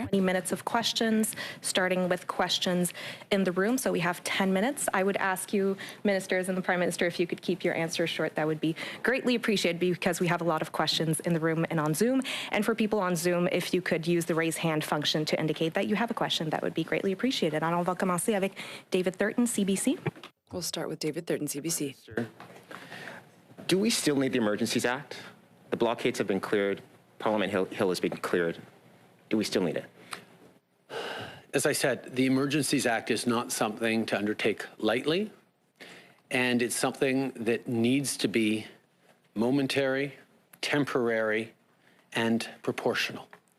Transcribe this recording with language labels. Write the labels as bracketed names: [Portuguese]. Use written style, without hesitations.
[English] 20 minutes of questions, starting with questions in the room. So we have 10 minutes. I would ask you, ministers and the Prime Minister, if you could keep your answers short, that would be greatly appreciated because we have a lot of questions in the room and on Zoom. And for people on Zoom, if you could use the raise hand function to indicate that you have a question, that would be greatly appreciated. [French] And on va commencer avec David Thurton, CBC. [English] We'll start with David Thurton, CBC. Do we still need the Emergencies Act? The blockades have been cleared. Parliament Hill has been cleared. Do we still need it? As I said, the Emergencies Act is not something to undertake lightly, and it's something that needs to be momentary, temporary, and proportional.